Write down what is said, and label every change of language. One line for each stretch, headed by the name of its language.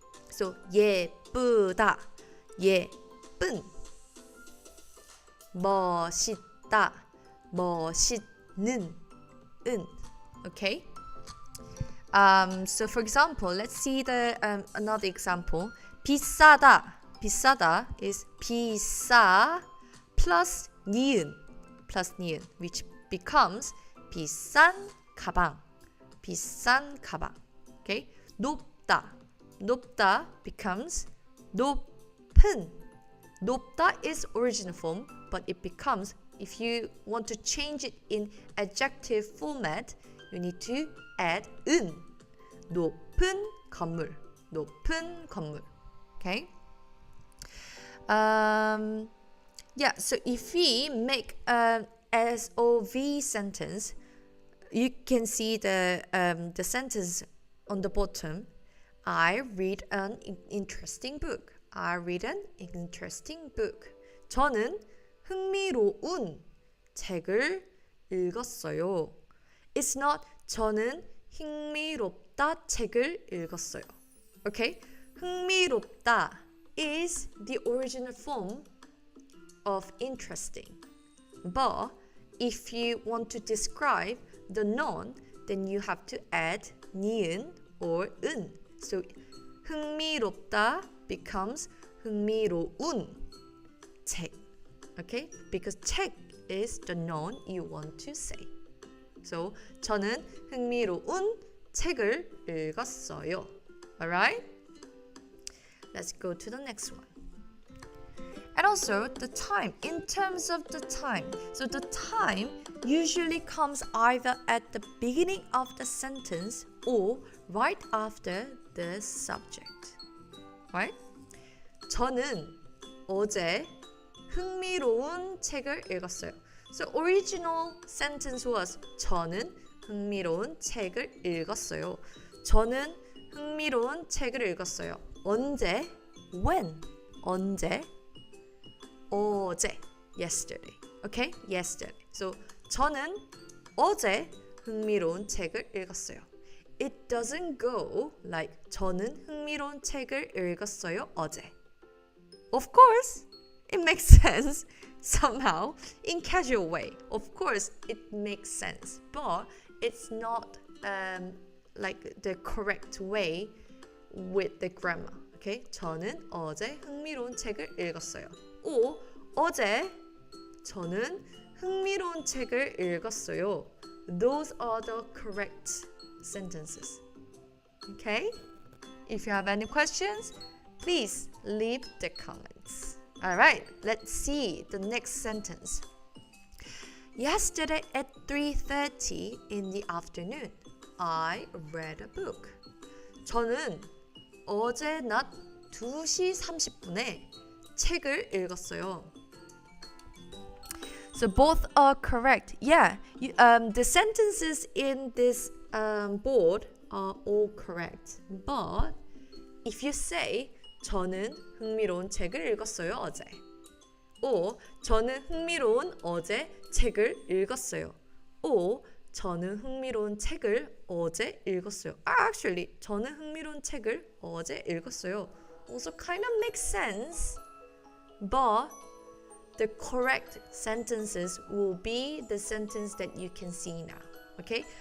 Korean: So 예쁘다, 예쁜. 멋있다, 멋있는. 은. Okay?
English: So for example, let's see the another example.
Korean: 비싸다. 비싸다 is 비싸 plus 니은, which becomes 비싼 가방. 비싼 가방. Okay? 높다. 높다 becomes 높은.
English: 높다 is original form, but it becomes, if you want to change it in adjective format, you need to add 은.
Korean: 높은 건물. 높은 건물. Okay?
English: Yeah, so if we make a SOV sentence, you can see the sentence on the bottom. I read an interesting book. I read an interesting book.
Korean: 저는 흥미로운 책을 읽었어요. It's not 저는 흥미롭다 책을 읽었어요.
English: Okay? 흥미롭다 is the original form of interesting. But if you want to describe the noun, then you have to add 니은 or 은.
Korean: So 흥미롭다 becomes 흥미로운 책.
English: Okay? Because 책 is the noun you want to say.
Korean: So 저는 흥미로운 책을 읽었어요.
English: Alright? Let's go to the next one. And also the time, in terms of the time. So the time usually comes either at the beginning of the sentence or right after the subject. Right?
Korean: 저는 어제 흥미로운 책을 읽었어요.
English: So original sentence was 저는 흥미로운 책을 읽었어요.
Korean: 저는 흥미로운 책을 읽었어요.
English: 언제? When? 언제? 어제. Yesterday. Okay? Yesterday.
Korean: So 저는 어제 흥미로운 책을 읽었어요. It doesn't go like 저는 흥미로운 책을 읽었어요 어제.
English: Of course, it makes sense somehow in casual way. Of course, it makes sense, but it's not like the correct way with the grammar. Okay?
Korean: 저는 어제 흥미로운 책을 읽었어요. or 어제 저는 흥미로운 책을 읽었어요.
English: Those are the correct sentences. Okay? If you have any questions, please leave the comments. Alright, let's see the next sentence. Yesterday at 3:30 in the afternoon, I read a book.
Korean: 저는 어제 낮 2시 30분에 책을 읽었어요.
English: So both are correct. Yeah, the sentences in this board are all correct.
Korean: But if you say 저는 흥미로운 책을 읽었어요 어제. or 저는 흥미로운 어제 책을 읽었어요. or 저는 흥미로운 책을 어제 읽었어요. Actually, 저는 흥미로운 책을 어제 읽었어요.
English: Also kind of makes sense. But the correct sentences will be the sentence that you can see now. Okay?